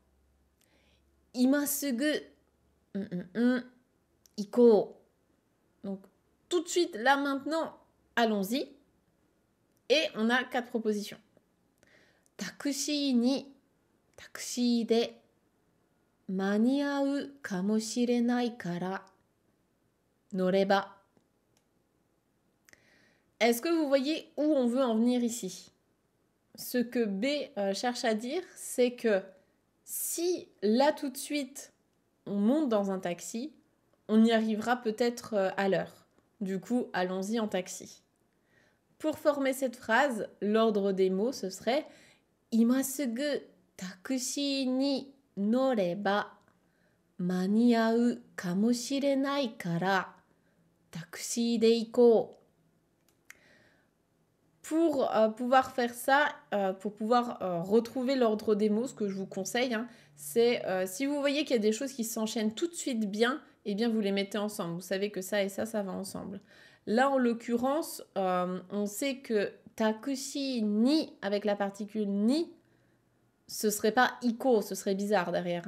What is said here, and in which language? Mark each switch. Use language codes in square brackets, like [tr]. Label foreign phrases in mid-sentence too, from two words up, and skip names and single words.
[ja] 今すぐ行こう. [fr] Donc, tout de suite, là, maintenant, allons-y. Et on a 4 propositions. [ja] タクシーにタクシーで間に合うかもしれないから乗れば. [fr] Est-ce que vous voyez où on veut en venir ici? Ce que B cherche à dire, c'est que si là tout de suite on monte dans un taxi, on y arrivera peut-être à l'heure. Du coup, allons-y en taxi. Pour former cette phrase, l'ordre des mots, ce serait [ja] 今すぐタクシーに乗れば間に合うかもしれないからタクシーで行こう. [fr] Pour pouvoir faire ça, pour pouvoir retrouver l'ordre des mots, ce que je vous conseille, c'est si vous voyez qu'il y a des choses qui s'enchaînent tout de suite bien, eh bien vous les mettez ensemble. Vous savez que ça et ça va ensemble. Là, en l'occurrence, on sait que [ja] タクシーに, [fr] avec la particule ni, ce serait pas iko, ce serait bizarre derrière.